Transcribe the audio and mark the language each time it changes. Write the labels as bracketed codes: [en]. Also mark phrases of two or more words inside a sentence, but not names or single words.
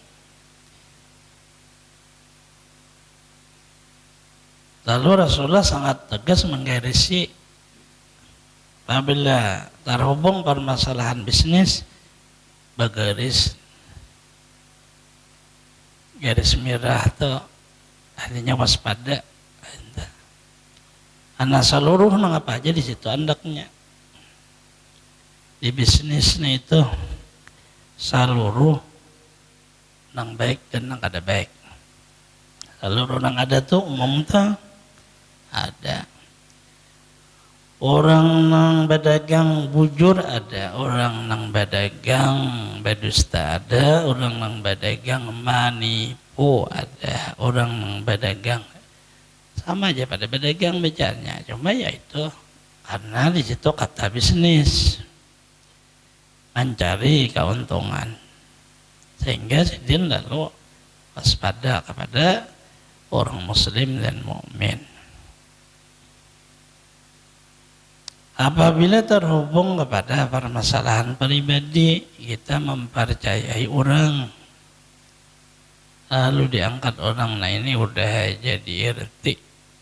[id] Lalu Rasulullah sangat tegas menggarisi apabila terhubung permasalahan bisnis, bergaris garis merah tuh artinya waspada. [bjn] Karena seluruh nang apa aja di situ andaknya. Di bisnisnya itu seluruh nang baik dan nang kada baik. Seluruh nang ada tuh umum tuh ada. Orang nang berdagang bujur ada, orang nang berdagang berdusta ada, orang nang berdagang manipu ada, orang nang berdagang sama aja pada berdagang bejarnya, cuma ya itu karena di situ kata bisnis mencari keuntungan, sehingga sidin lalu waspada kepada orang muslim dan mukmin. [id] Apabila terhubung kepada permasalahan pribadi, kita mempercayai orang, lalu diangkat orang, nah ini udah jadi RT.